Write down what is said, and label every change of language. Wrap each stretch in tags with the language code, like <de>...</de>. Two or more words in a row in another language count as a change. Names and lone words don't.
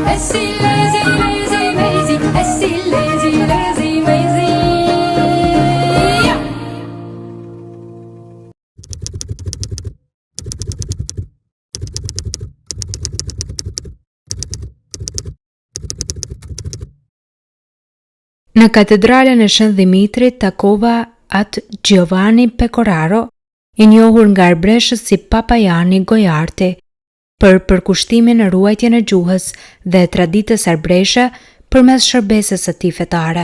<sq>Essi lazy, lazy, lazy, essi lazy, lazy, lazy. Në katedralen e Shën Dimitrit takova atë Giovanni Pecoraro, i njohur nga arbreshës si Papa Jani Gojarti, për përkushtimin e ruajtjen e gjuhës dhe traditës arbreshe përmes shërbesës së tij fetare.</sq>